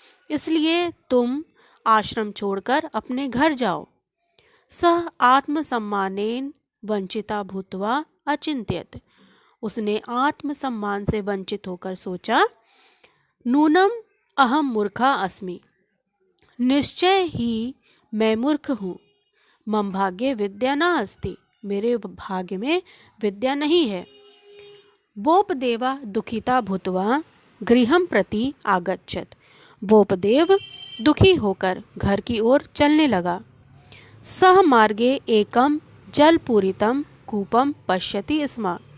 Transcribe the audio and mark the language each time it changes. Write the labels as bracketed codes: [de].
[hi] इसलिए तुम आश्रम छोड़कर अपने घर जाओ। [sa] सः आत्मसम्मानेन वंचिता भूत्वा अचिंत्यत। [hi] उसने आत्मसम्मान से वंचित होकर सोचा, [sa] नूनम अहम मूर्खा अस्मि। [hi] निश्चय ही मैं मूर्ख हूँ। [sa] मम भाग्ये विद्या न अस्ति। [hi] मेरे भाग्य में विद्या नहीं है। [sa] बोपदेवा दुखिता भूत्वा गृहं प्रति आगच्छत। [hi] बोपदेव दुखी होकर घर की ओर चलने लगा। [sa] सह मार्गे एकम जलपूरितम कूपम पश्यति स्म।